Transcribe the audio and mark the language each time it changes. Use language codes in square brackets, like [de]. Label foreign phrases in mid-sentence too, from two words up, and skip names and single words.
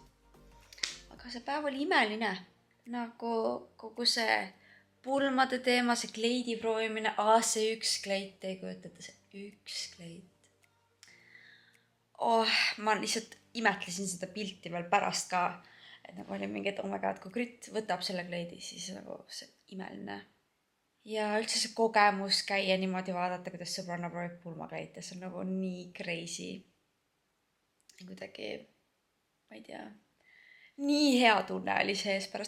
[et] Aga see päev oli imeline. Nagu kogu see pulmade teema, see kleidi proovimine. See üks kleit, ei kujutate see üks kleit. Ma lihtsalt imetlesin seda pilti veel pärast ka. Et nagu oli mingi, et [en] oh my god, [et] kui Grit võtab selle kleidi, siis nagu see imeline. Ja üldse see kogemus käia niimoodi vaadata, kuidas sõbranna proovib pulmakleite. See on nagu nii crazy. Kuidagi, ma ei tea, nii hea tunne oli sees pärast.